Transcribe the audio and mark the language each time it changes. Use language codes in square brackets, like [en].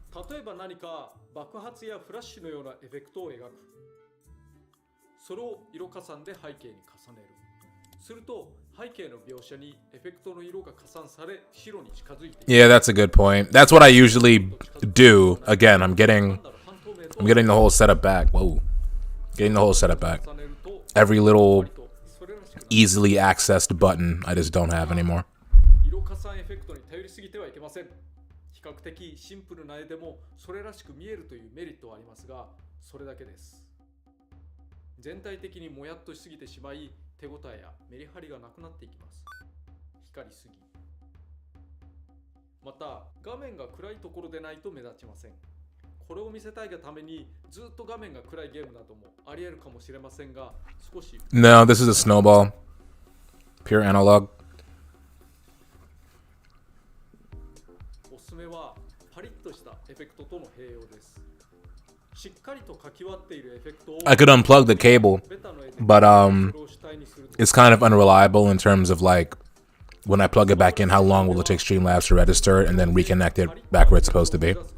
[ja] 例えば何か爆発やフラッシュのようなエフェクトを描く。それを色加算で背景に重ねる。すると背景の描写にエフェクトの色が加算され白に近づいている。 [en] Yeah, that's a good point. That's what I usually do. Again, I'm getting the whole setup back. Whoa. Getting the whole setup back. Every little easily accessed button I just don't have anymore. [ja] 色加算エフェクトに頼りすぎてはいけません。比較的シンプルな絵でもそれらしく見えるというメリットはありますが、それだけです。全体的にもやっとしすぎてしまい、手応えやメリハリがなくなっていきます。光りすぎ。また、画面が暗いところでないと目立ちません。これを見せたいがためにずっと画面が暗いゲームなどもあり得るかもしれませんが、少し [en] No, this is a snowball. Pure analog. [ja] おすすめはパリッとしたエフェクトとの併用です。しっかりと書き割っているエフェクトを [en] I could unplug the cable, but it's kind of unreliable in terms of like when I plug it back in, how long will it take Streamlabs to register it and then reconnect it back where it's supposed to be?